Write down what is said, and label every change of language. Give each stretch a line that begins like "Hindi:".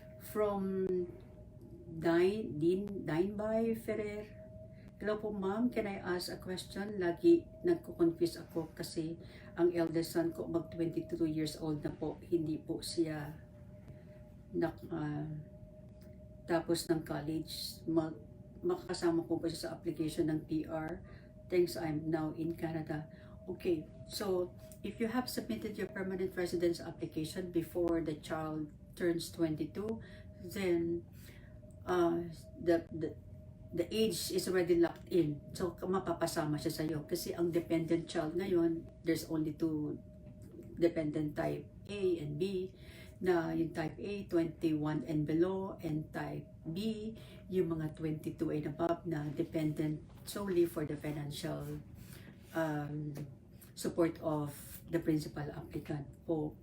English: From Dinbay Ferrer. Hello po ma'am, can I ask a question?
Filipino: Lagi nagko-confuse ako kasi ang eldest son ko mag 22 years old na po, hindi po siya tapos ng college. Makakasama po ba siya sa application ng PR?
English: Thanks, I'm now in Canada. Okay, so if you have submitted your permanent residence application before the child turns 22, then the age is already locked in. So
Filipino: mapapasama siya sa iyo kasi ang
English: dependent child ngayon, there's only two dependent type A and B, na yung type A 21 and below, and type B yung mga 22 and above na dependent solely for the financial support of the principal applicant po.